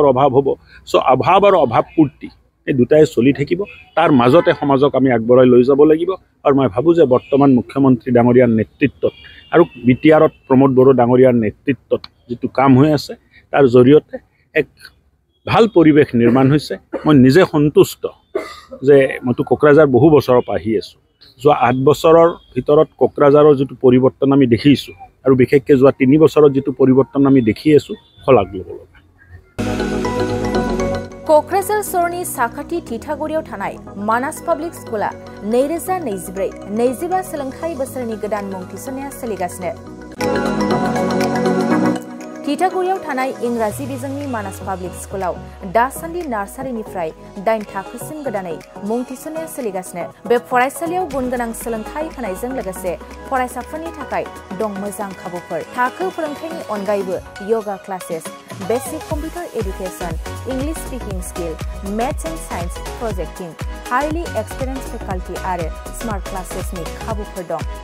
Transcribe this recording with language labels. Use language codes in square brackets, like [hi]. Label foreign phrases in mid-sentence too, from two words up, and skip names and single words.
[as] অভাৱ হ'ব সো অভাৱ আৰু অভাৱ পূৰ্তি এই দুটাই চলি থাকিব তাৰ মাজতে সমাজক আমি আগবঢ়াই লৈ যাব লাগিব আৰু মই ভাবো যে বৰ্তমান মুখ্যমন্ত্ৰী ডাঙৰীয়াৰ নেতৃত্বত আৰু বিটিআৰত প্ৰমোদ বড়ো ডাঙৰীয়াৰ নেতৃত্বত যেটো কাম হৈ আছে তাৰ জৰিয়তে এক ভাল পৰিৱেশ নিৰ্মাণ হৈছে মই নিজে সন্তুষ্ট যে মইতো কোকৰাঝাৰ বহু বছৰৰ পৰা আহি আছো যোৱা 8 বছৰৰ ভিতৰত কোকৰাঝাৰৰ যেটো পৰিৱৰ্তন আমি দেখিছো আৰু বিশেষকৈ যোৱা 3 বছৰত যেটো পৰিৱৰ্তন আমি দেখি আছো ফলাক ল'ব লগা [brx] कोक्राझार सरनि साखाथि थिथागुरियाव थानाय मानास पब्लिक स्कुला 2024-25 सोलोंथाइ बोसोरनि गोदान मुं थिसननाया सोलिगासिनो थिथागुरियाव थानाय इंराजि बिजोंनि मानास पब्लिक स्कुलाव दासान्दि नार्सारिनिफ्राय 8 थाखोसिम गोदानै मुं थिसननाया सोलिगासिनो बे फरायसालियाव गुनगोनां सोलोंथाइ होनायजों लोगोसे फरायसाफोरनि थाखाय दं मोजां खाबुफोर थाखो फोरोंथायनि अनगायैबो [en] yoga classes basic computer education English speaking skill maths and science projecting highly experience faculty [brx] आरो [en] smart classesni [brx] खाबुफोर दं